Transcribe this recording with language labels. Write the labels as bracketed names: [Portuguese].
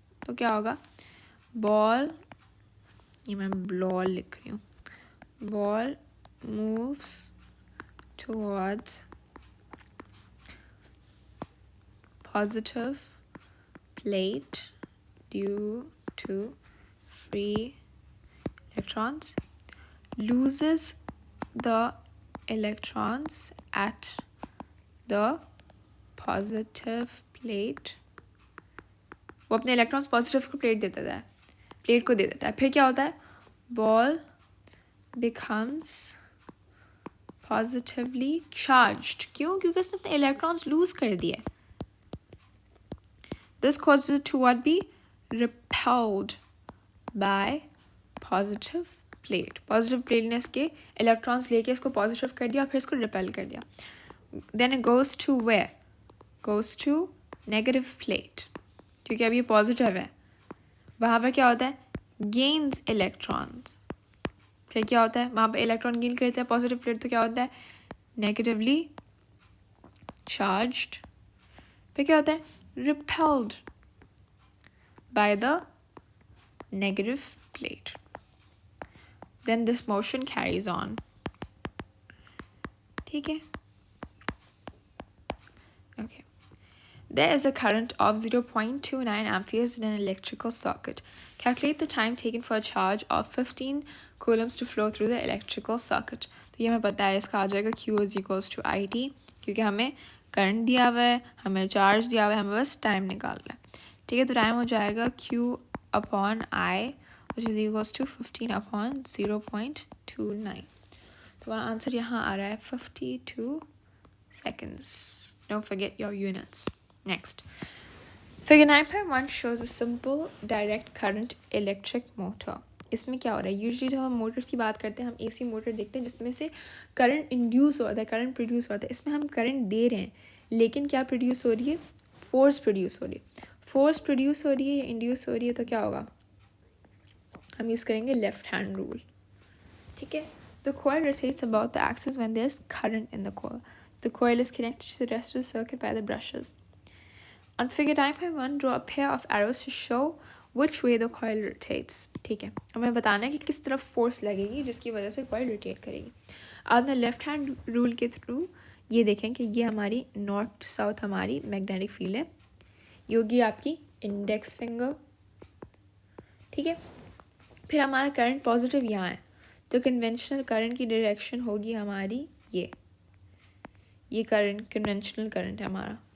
[Hindi] तो क्या होगा, बॉल, ये मैं बॉल लिख रही हूँ, [English] Ball moves towards positive plate due to free electrons, loses the electrons at the positive plate. [Hindi] वो अपने इलेक्ट्रॉन्स पॉजिटिव को प्लेट को दे देता है. फिर क्या होता है, बॉल [English] becomes positively charged. [Hindi] क्यों? क्योंकि उसने अपने इलेक्ट्रॉन्स लूज कर दिए. [English] This causes it to what, be repelled by positive plate. [Hindi] Positive plate ने इसके electrons लेके इसको positive कर दिया और फिर इसको repel कर दिया. [English] Then it goes to where? Goes to negative plate. [Hindi] क्योंकि अब ये positive है. वहाँ पर क्या होता है, [English] gains electrons. [Hindi] फिर क्या होता है, वहाँ पर electron gain करते हैं positive plate, तो क्या होता है, negatively charged. फिर क्या होता है, [English] repelled by the negative plate. Then this motion carries on. [Hindi] ठीक है? [English] Okay. There is a current of 0.29 amperes in an electrical circuit. Calculate the time taken for a charge of 15 coulombs to flow through the electrical circuit. [Hindi] तो ये हमें पता है, इसका आ जाएगा Q is equals to IT, क्योंकि हमें current दिया हुआ है, हमें चार्ज दिया हुआ है, हमें बस टाइम निकालना है. ठीक है, तो टाइम हो जाएगा Q upon I, [English] which is equals to 15 upon 0.29. [Hindi] तो हमारा आंसर यहाँ आ रहा है 52 seconds. [English] Don't forget your units. Next. Figure 9.1 shows a simple direct current electric motor. [Hindi] इसमें क्या हो रहा है, यूजली जब हम मोटर्स की बात करते हैं, हम एसी मोटर देखते हैं जिसमें से करंट इंड्यूस होता है, करंट प्रोड्यूस होता है. इसमें हम करंट दे रहे हैं, लेकिन क्या प्रोड्यूस हो रही है, फोर्स प्रोड्यूस हो रही है. फोर्स प्रोड्यूस हो रही है या इंड्यूस हो रही है, तो क्या होगा, हम यूज़ करेंगे लेफ्ट हैंड रूल. ठीक है, [English] the coil rotates about the axis when there's current in the coil. The coil is connected to the rest of the circuit by the brushes. On figure 9.1, draw a pair of arrows to show which way the coil rotates. [Hindi] ठीक है, हमें बताना है कि किस तरफ force लगेगी जिसकी वजह से coil रोटेट करेगी. आपने लेफ्ट हैंड रूल के थ्रू ये देखें कि ये हमारी नॉर्थ साउथ हमारी मैग्नेटिक फील्ड है, ये होगी आपकी इंडेक्स फिंगर. ठीक है, फिर हमारा करंट पॉजिटिव यहाँ है, तो कन्वेंशनल करंट की डायरेक्शन होगी हमारी ये करंट कन्वेंशनल करंट है हमारा.